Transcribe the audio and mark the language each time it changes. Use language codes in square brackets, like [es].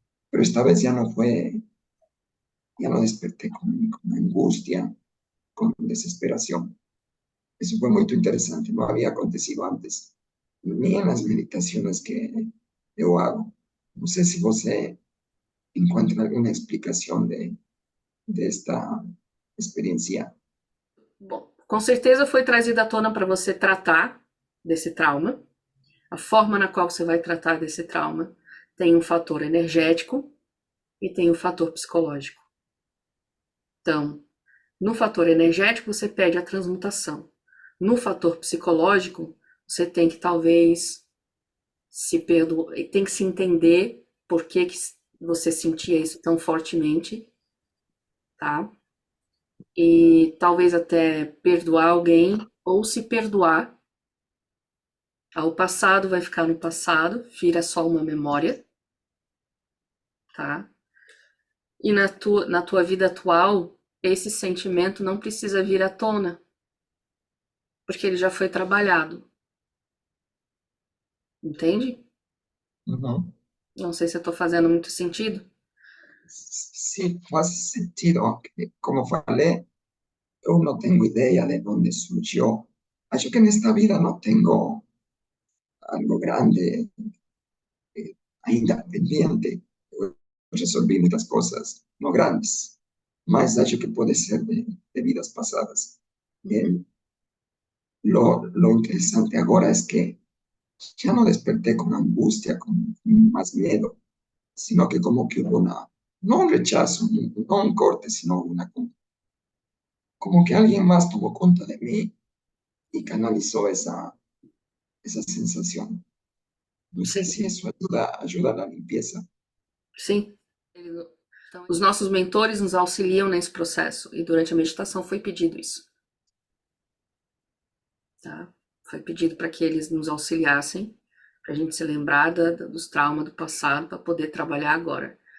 [es] Pero esta vez ya no desperté con angustia, con desesperación. Eso fue muy interesante, no había acontecido antes, ni en las meditaciones que yo hago. No sé si [pt] você [es] encuentra alguna explicación de esta experiencia. [pt] Bom, com certeza foi trazida à tona para você tratar desse trauma. A forma na qual você vai tratar desse trauma tem um fator energético e tem um fator psicológico. Então, no fator energético, você pede a transmutação. No fator psicológico, você tem que talvez se perdoar, tem que se entender por que você sentia isso tão fortemente, tá? E talvez até perdoar alguém ou se perdoar. O passado vai ficar no passado, vira só uma memória, tá? E na tua vida atual, esse sentimento não precisa vir à tona, porque ele já foi trabalhado, entende? Uhum. Não sei se eu tô fazendo muito sentido. [es] Sí, hace sentido. [pt] Como falei, [es] yo no tengo idea de dónde surgió. [pt] Acho que [es] en esta vida no tengo algo grande [pt] ainda [es] pendiente. [pt] Eu resolvi muitas coisas, não grandes, mas acho que pode ser de vidas passadas. Uhum. [es] Lo interesante ahora es que ya no desperté con angustia, con más miedo, sino que como que hubo no un rechazo, no un corte, sino como que alguien más tomó cuenta de mí y canalizó esa sensación. No sé [pt] Sim, [es] si eso ayuda a la limpieza. [pt] sim. Então, os nossos mentores nos auxiliam nesse processo e durante a meditação foi pedido isso, tá? Foi pedido para que eles nos auxiliassem, para a gente se lembrar dos traumas do passado, para poder trabalhar agora.